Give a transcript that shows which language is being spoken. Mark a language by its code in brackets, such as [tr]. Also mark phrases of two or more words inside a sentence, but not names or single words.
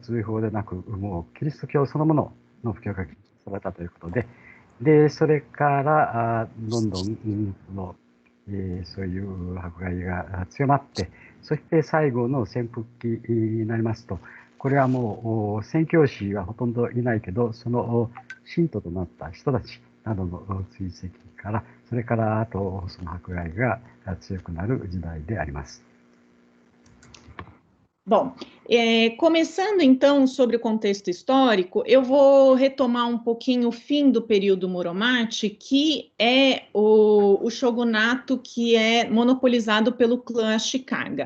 [ja] 追放でなく、もうキリスト教そのものの布教が禁止されたということで、でそれからどんどんそういう迫害が強まって、そして最後の潜伏期になりますと、これはもう宣教師はほとんどいないけど、その信徒となった人たちなどの追跡から、それからあとその迫害が強くなる時代であります。 [pt] Bom, começando então sobre o contexto histórico, eu vou retomar um pouquinho o fim do período Muromachi, que é o shogunato que é monopolizado pelo clã Ashikaga.